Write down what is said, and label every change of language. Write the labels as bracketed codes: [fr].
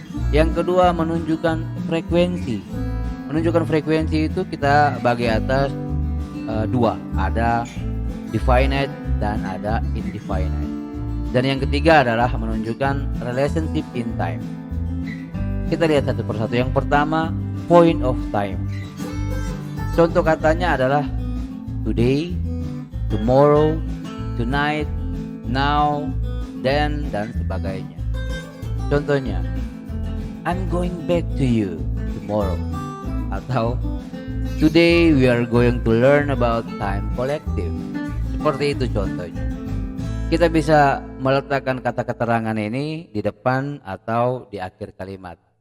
[id] Yang kedua, menunjukkan frekuensi. Menunjukkan frekuensi itu kita bagi atas dua, ada definite dan ada indefinite. Dan yang ketiga adalah menunjukkan relationship in time. Kita lihat satu persatu. Yang pertama, point of time. Contoh katanya adalah today, tomorrow, tonight, now, then, dan sebagainya. [en] Contohnya, I'm going back to you tomorrow. Atau today we are going to learn about time collective. [id] Seperti itu contohnya. Kita bisa meletakkan kata keterangan ini di depan atau di akhir kalimat.